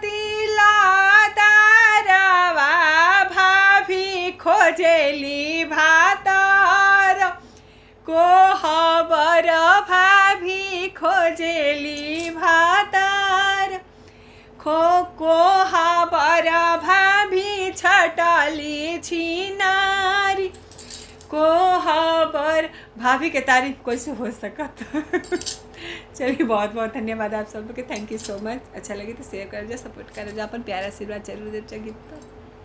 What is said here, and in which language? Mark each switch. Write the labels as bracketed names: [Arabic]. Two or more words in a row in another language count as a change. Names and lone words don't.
[Bhojpuri] दिलदारवा भाभी खोजली भातार को हबर भाभी खोजली भातार को हबर भाभी छटली छिनारी को हबर भाभी के तारीफ कैसे हो सकत। चलिए बहुत बहुत धन्यवाद आप सब लोग के, [English] Thank you so much. [Bhojpuri] अच्छा लगे तो शेयर कर जा, सपोर्ट कर जा, अपन प्यारा आशीर्वाद जरूर दे।